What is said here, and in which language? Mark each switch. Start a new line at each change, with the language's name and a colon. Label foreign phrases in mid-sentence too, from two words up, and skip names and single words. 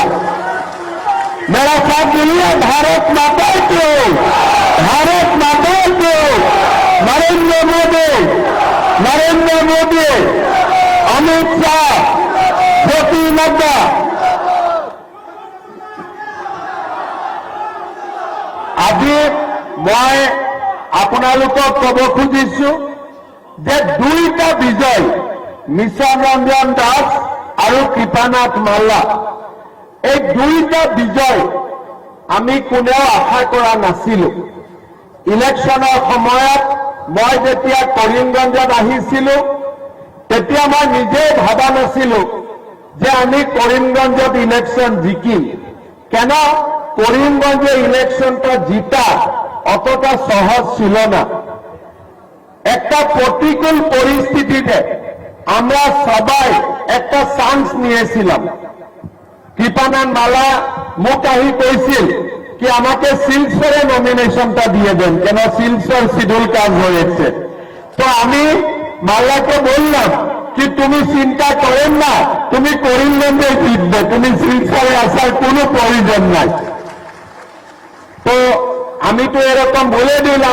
Hindi: मेरा साथ बोलिए, भारत माता को, भारत माता को, नरेंद्र मोदी, अमित शाह, जेपी नड्डा।
Assamese: আজি মই আপোনালোকক কব খুজিছো যে দুইটা বিজয়, মিশন ৰঞ্জন দাস আৰু কৃপানাথ মাল্লা, এই দুইটা বিজয় আমি কোনেও আশা কৰা নাছিলো। ইলেকশ্যনৰ সময়ত মই যেতিয়া কৰিমগঞ্জত আহিছিলো তেতিয়া মই নিজে ভাবা নাছিলো যে আমি কৰিমগঞ্জত ইলেকশ্যন জিকিম।
Bangla: কেন করিমগঞ্জে ইলেকশনটা জিতা অতটা সহজ ছিল না। একটা প্রতিকূল পরিস্থিতিতে আমরা সবাই একটা চান্স নিয়েছিলাম। কৃপানাথ মালা
Assamese: মোক আহি কৈছিল কি
Bangla: আমাকে শিলচরে নমিনেশনটা দিয়ে দেন, কেন শিলচর শিডিউল কাজ হয়েছে। তো আমি মাল্লাকে বললাম কি তুমি চিন্তা করেন না, তুমি করিমগঞ্জে জিতবে, তুমি শিলচরে আসার কোনো প্রয়োজন নাই। তো আমি তো এরকম বলে দিলাম।